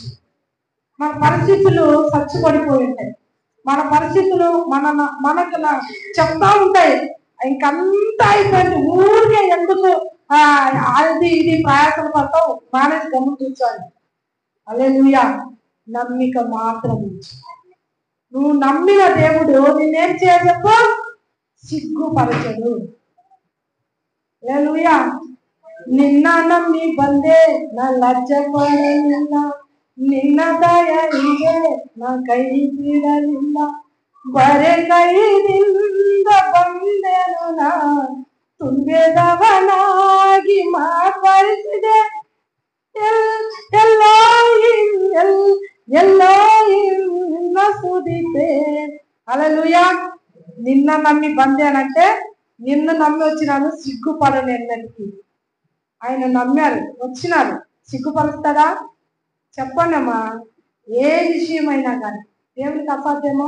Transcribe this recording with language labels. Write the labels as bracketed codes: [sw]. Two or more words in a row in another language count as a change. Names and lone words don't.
[te] మన పరిస్థితులు చచ్చిపడిపోయి ఉంటాయి, మన పరిస్థితులు మనకు చెప్తా ఉంటాయి, ఇంకంతా అయిపోయింది, ఊరికే ఎందుకు అది ఇది ప్రయాసం పడతావు, మానేసి గమ్ము కూర్చోండి. హల్లెలూయా! నమ్మిక మాత్రం ఉంచి. నువ్వు నమ్మిన దేవుడు నిన్నేం చేయాలి చెప్పు? సిగ్గుపరచడు. హల్లెలూయా! [kn] ನಿನ್ನ ನಂಬಿ ಬಂದೆ నా ಲಜ್ಜೆಪಡಲಿಲ್ಲ, ನಿನ್ನ ದಯೆಗೆ ನಾ ಕೈ ಬಿಡಲಿಲ್ಲ, ಬರೆ ಕೈಯಿಂದ ಬಂದೆನು ನಾ ತುಂಬಿದವನಾಗಿ ಮಾರ್ಪಡಿಸಿದೆ. ಎಲ್ಲೋ సుదితే. [te] హల్లెలూయా! [kn] ನಿನ್ನ ನಂಬಿ [te] బందేనంటే నిన్ను నమ్మి వచ్చినాను, సిగ్గుపడను ఎన్నటికి. ఆయన నమ్మారు, వచ్చినారు, సిగ్గుపరుస్తాడా? చెప్పండి అమ్మా. ఏ విషయమైనా కానీ దేవునికి అసాధ్యమా?